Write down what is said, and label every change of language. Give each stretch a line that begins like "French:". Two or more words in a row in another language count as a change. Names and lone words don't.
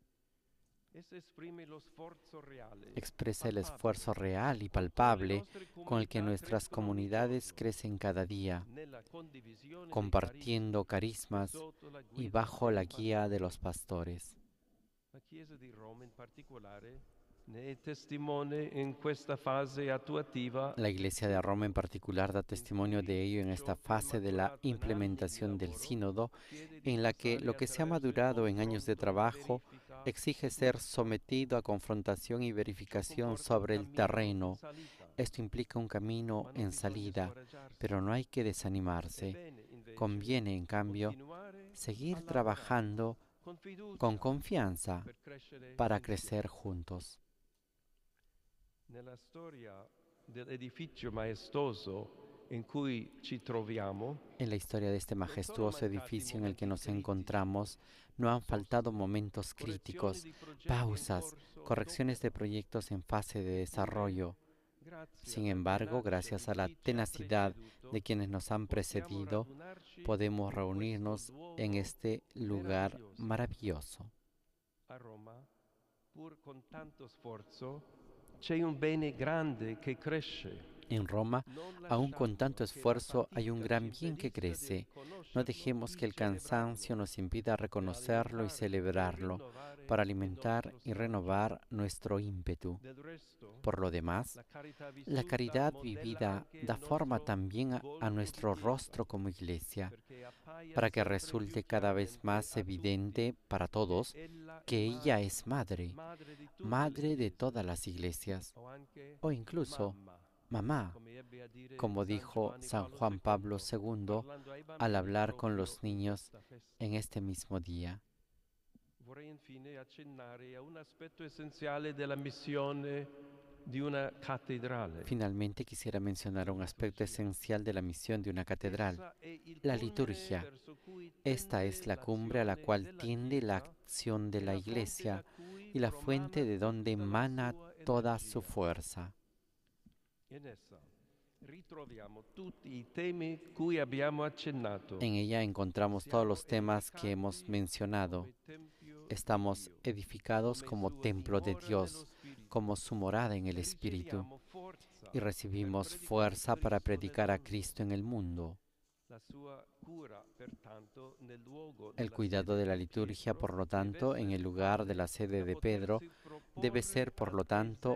Spanish: Expresa el esfuerzo real y palpable con el que nuestras comunidades crecen cada día, compartiendo carismas y bajo la guía de los pastores.
Italian: La Chiesa di Roma in particolare ne è testimone in questa fase attuativa.
Spanish: La Iglesia de Roma en particular da testimonio de ello en esta fase de la implementación del sínodo, en la que lo que se ha madurado en años de trabajo exige ser sometido a confrontación y verificación sobre el terreno. Esto implica un camino en salida, pero no hay que desanimarse. Conviene, en cambio, seguir trabajando con confianza para crecer juntos.
Italian: Nella storia dell'edificio maestoso in cui ci troviamo,
Spanish: en la historia de este majestuoso edificio en el que nos encontramos, no han faltado momentos críticos, pausas, correcciones de proyectos en fase de desarrollo. Sin embargo, gracias a la tenacidad de quienes nos han precedido, podemos reunirnos en este lugar maravilloso.
Italian: a Roma, pur con tanto sforzo, c'è un bene grande che cresce.
Spanish: En Roma, aún con tanto esfuerzo, hay un gran bien que crece. No dejemos que el cansancio nos impida reconocerlo y celebrarlo, para alimentar y renovar nuestro ímpetu. Por lo demás, la caridad vivida da forma también a nuestro rostro como iglesia, para que resulte cada vez más evidente para todos que ella es madre, madre de todas las iglesias, o incluso mamá, como dijo San Juan Pablo II al hablar con los niños en este mismo día.
Italian: Vorrei infine accennare a un aspetto essenziale della missione di una cattedrale.
Spanish: Finalmente quisiera mencionar un aspecto esencial de la misión de una catedral, la liturgia. Esta es la cumbre a la cual tiende la acción de la Iglesia, y la fuente de donde emana toda su fuerza.
Italian: In essa ritroviamo tutti i temi cui abbiamo accennato.
Spanish: En ella encontramos todos los temas que hemos mencionado. Estamos edificados como templo de Dios, como su morada en el Espíritu, y recibimos fuerza para predicar a Cristo en el mundo. El cuidado de la liturgia, por lo tanto, en el lugar de la sede de Pedro, debe ser, por lo tanto,